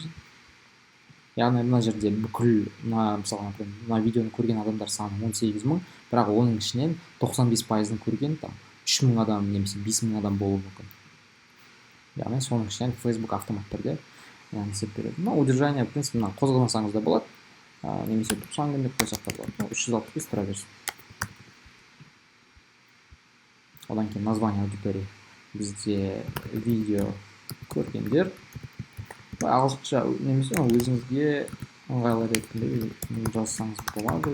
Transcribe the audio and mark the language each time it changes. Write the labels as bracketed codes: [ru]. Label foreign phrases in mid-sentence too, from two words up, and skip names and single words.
[kk] Яғни мына жерде бүкіл мысалға мына видеоны көрген адамдар саны 18 000, бірақ оның ішінен 95%-ын көрген 3 000 адам немесе 5 000 адам болуы мүмкін. Яғни соның ішінен Facebook автомат түрде есеп береді. [ru] Удержание, в принципе, [kk] қозғамасаңыз да болады, немесе 90 күн деп қойсақ та болады. 365 тұра берсін. Одан кейін [ru] название аудитории. [kk] Бізде видео көргендер. Ағылшынша немесе өзіңізге ыңғайлы ретінде жазсаңыз болады.